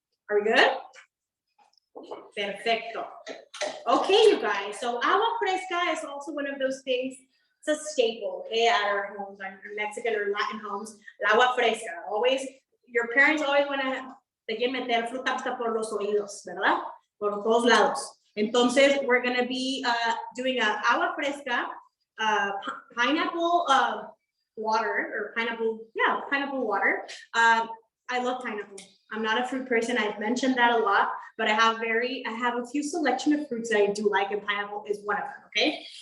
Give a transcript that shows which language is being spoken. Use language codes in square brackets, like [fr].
[en] Are we good? Perfecto. Okay, you guys. So agua fresca is also one of those things. It's a staple, okay, at our homes, our Mexican or Latin homes. [es] El agua fresca. [en] Always, your parents always want to [es] te quieren meter fruta hasta por los oídos, ¿verdad? Por todos lados. [en] Entonces, we're going to be doing a agua fresca, pineapple water, or pineapple water. I love pineapple. I'm not a fruit person. I've mentioned that a lot, but I have a few selection of fruits that I do like, and pineapple is one of them, okay?